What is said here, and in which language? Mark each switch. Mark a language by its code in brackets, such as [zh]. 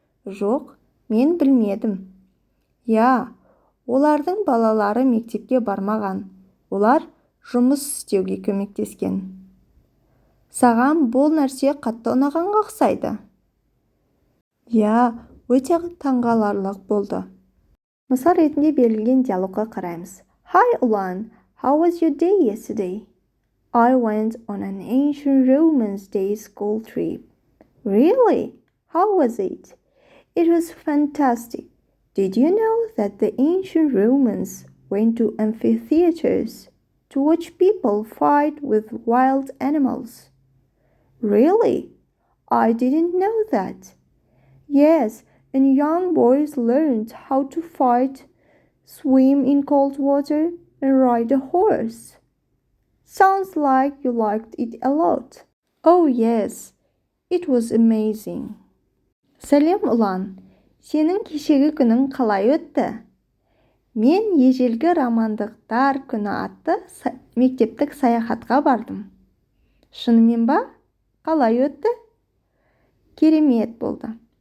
[kk] Жоқ, мен білмедім. Я, олардың балалары мектепке бармаған. Олар жұмыс істеуге көмектескен. Саған бұл нәрсе қатты ұнағанға ұқсайды? Я, өте таңғаларлық болды. Мысал ретінде берілген диалогқа қараймыз. [en] Hi Ulan, how was your day yesterday? I went on an ancient Romans day school trip. Really? How was it? It was fantastic. Did you know that the ancient Romans went to amphitheaters to watch people fight with wild animals? Really? I didn't know that. Yes, and young boys learned how to fight, swim in cold water, and ride a horse. Sounds like you liked it a lot. Oh yes, it was amazing. [kk] Сәлем, [en] Ұлан. [kk] Сенің кешегі күнің қалай өтті? Мен ежелгі романдықтар күні атты мектептік саяхатқа бардым. Шынымен ба? Қалай өтті? Керемет болды.